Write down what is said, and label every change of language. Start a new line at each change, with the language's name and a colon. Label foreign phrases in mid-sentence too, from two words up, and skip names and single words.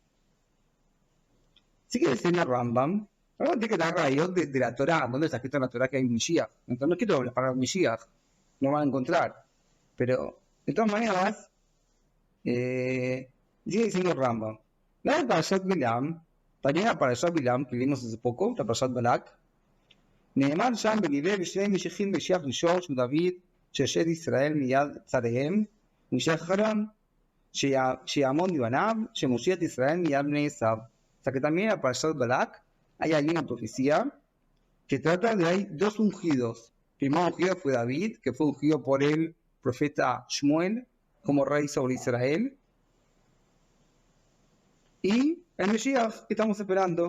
Spanish: Sigue diciendo Rambam, ahora tiene que dar rayos de la Torah, donde está escrito en la Torah que hay un Mashiach. Entonces no quiero hablar para Mashiach, no van a encontrar. Pero, de todas maneras, sigue diciendo Rambam. La de Parashat Bilam, también la Parashat Bilam, que vimos hace poco, la Parashat Balak,
Hebrew: נאמר שם בניבא ושני משיחים משיח ראשון של דוד שישת ישראל מיד צריהם ומשיח אחרון שיעמוד לפניו שמושיע את ישראל מיד בני עשיו.
Spanish: O sea que también en Parashat Balak hay ahí una profecía que trata de hay dos ungidos. El primer ungido fue David, que fue ungido por el profeta Shmuel como rey sobre Israel, y el Mesías que estamos esperando.